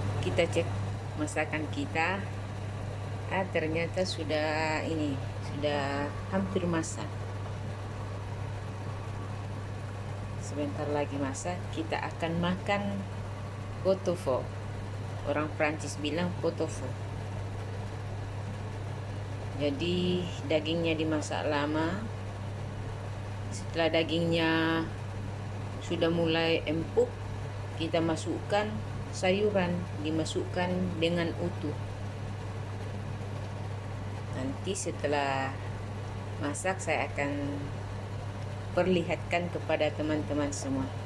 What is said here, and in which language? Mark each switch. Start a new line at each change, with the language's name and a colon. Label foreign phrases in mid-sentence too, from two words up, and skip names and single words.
Indonesian: kita cek masakan kita. Ternyata sudah hampir masak. Sebentar lagi masak. Kita akan makan pot-au-feu. Orang Prancis bilang pot-au-feu. Jadi dagingnya dimasak lama. Setelah dagingnya sudah mulai empuk, kita masukkan sayuran, dimasukkan dengan utuh. Nanti setelah masak saya akan perlihatkan kepada teman-teman semua.